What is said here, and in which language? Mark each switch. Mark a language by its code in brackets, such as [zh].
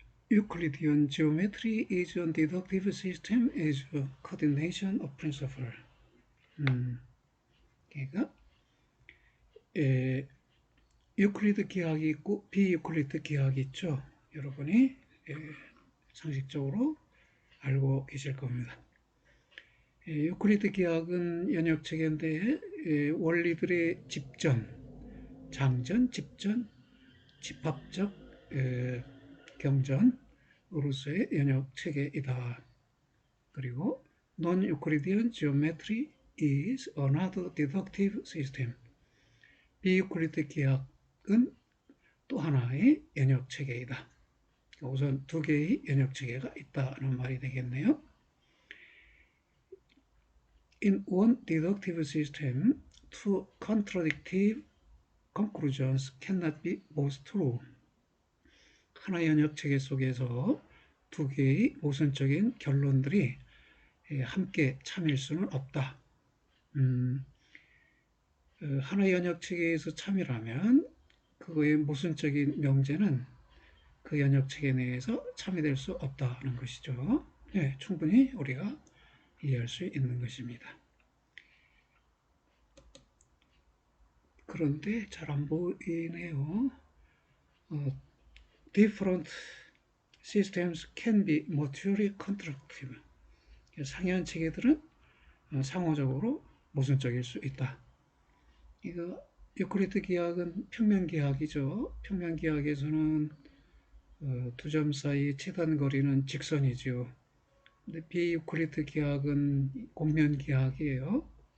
[en] Euclidean geometry is a deductive system as a coordination of principle. [ko] 그러니까 유클리드 기하학이 있고 비유클리드 기하학이 있죠. 여러분이 상식적으로 알고 계실 겁니다. 유클리드 기하학은 연역체계인데 원리들의 집전, 장전, 집전, 집합적 경전으로서의 연역체계이다. 그리고 [en] Non-Euclidean geometry is another deductive system. [ko] 비유클리드 기하학은 또 하나의 연역체계이다. 우선 두 개의 연역체계가 있다는 말이 되겠네요. [en] In one deductive system, two contradictive conclusions cannot be both true. [ko] 하나의 연역체계 속에서 두 개의 모순적인 결론들이 함께 참일 수는 없다. 하나의 연역체계에서 참이라면 그거의 모순적인 명제는 그 연역체계 내에서 참이 될 수 없다는 것이죠. 네, 충분히 우리가 이해할 수 있는 것입니다. 그런데 잘 안 보이네요. [en] Different systems can be mutually contradictive. [ko] 상이한 체계들은 상호적으로 모순적일 수 있다. 이거 유클리드 기하학은 평면기하학이죠. 평면기하학에서는 두 점 사이 최단 거리는 직선이죠. 근데 비유클리드 기하학은 곡면기하학이에요.